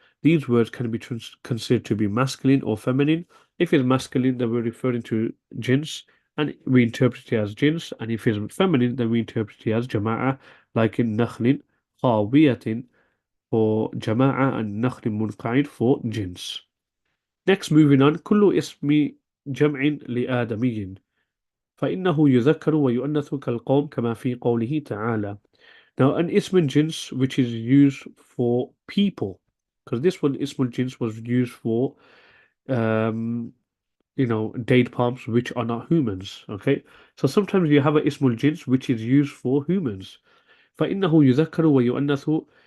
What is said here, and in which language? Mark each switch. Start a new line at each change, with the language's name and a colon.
English: These words can be considered to be masculine or feminine. If it's masculine, then we're referring to jins, and we interpret it as jins. And if it's feminine, then we interpret it as jama'a, like in nakhlin, khawiyatin for jama'a, and nakhlin munqa'id for jins. Next, moving on.
Arabic: كل اسم جمع لآدمي فإنه يذكر ويؤنث كالقوم كما في قوله تعالى.
English: Now, an ism jins which is used for people, because this one ism jins was used for um, date palms which are not humans. Okay, so sometimes you have a ismul jins which is used for humans.
Arabic: فإنه يذكر ويؤنث.